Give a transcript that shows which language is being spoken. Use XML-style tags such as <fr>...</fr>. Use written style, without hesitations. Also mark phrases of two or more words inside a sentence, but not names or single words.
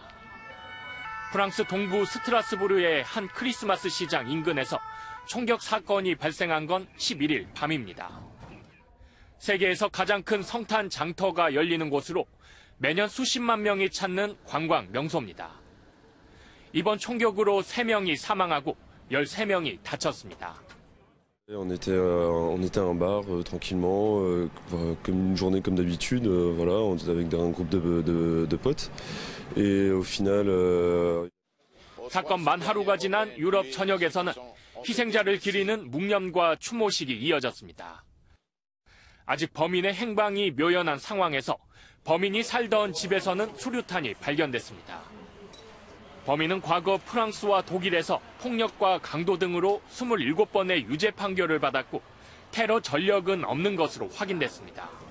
<ko>프랑스 동부 스트라스부르의 한 크리스마스 시장 인근에서 총격 사건이 발생한 건 11일 밤입니다. 세계에서 가장 큰 성탄 장터가 열리는 곳으로 매년 수십만 명이 찾는 관광 명소입니다. 이번 총격으로 3명이 사망하고 13명이 다쳤습니다.</ko> <fr>On était à un bar tranquillement, comme une journée comme d'habitude. Voilà, on était avec un groupe de potes. Et au final.</fr> <ko>사건 만 하루가 지난 유럽 전역에서는 희생자를 기리는 묵념과 추모식이 이어졌습니다. 아직 범인의 행방이 묘연한 상황에서 범인이 살던 집에서는 수류탄이 발견됐습니다. 범인은 과거 프랑스와 독일에서 폭력과 강도 등으로 27번의 유죄 판결을 받았고 테러 전력은 없는 것으로 확인됐습니다.</ko>